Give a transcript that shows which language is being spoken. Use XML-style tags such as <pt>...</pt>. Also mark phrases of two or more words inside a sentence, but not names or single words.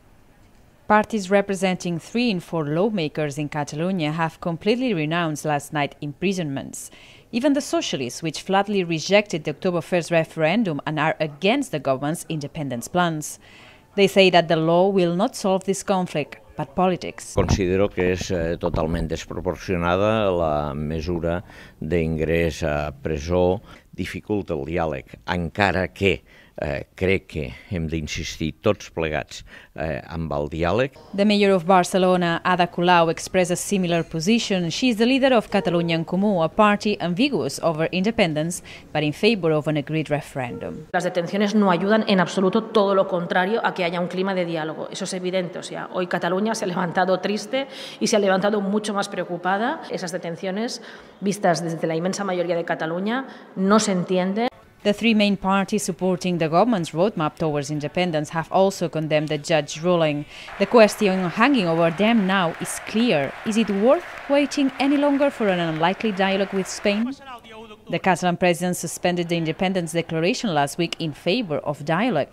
<en>Parties representing 3 in 4 lawmakers in Catalonia have completely renounced last night's imprisonments. Even the socialists, which flatly rejected the October 1st referendum and are against the government's independence plans. They say that the law will not solve this conflict, but politics.</en> <ca>Considero que és totalment desproporcionada la mesura d'ingrés a presó, dificulta el diàleg, encara que crec que hem d'insistir tots plegats amb el diàleg.</ca> <en>The mayor of Barcelona, Ada Colau, expressed a similar position. She is the leader of Catalonian and Spain, a party ambiguous over independence, but in favor of an agreed referendum.</en> <es>Las detenciones no ayudan en absoluto, todo lo contrario a que haya un clima de diálogo. Eso es evidente. O sea, hoy Cataluña se ha levantado triste y se ha levantado mucho más preocupada. Esas detenciones, vistas desde la inmensa mayoría de Cataluña, no se entienden.</es> <en>The 3 main parties supporting the government's roadmap towards independence have also condemned the judge's ruling. The question hanging over them now is clear. Is it worth waiting any longer for an unlikely dialogue with Spain? The Catalan president suspended the independence declaration last week in favor of dialogue.</en>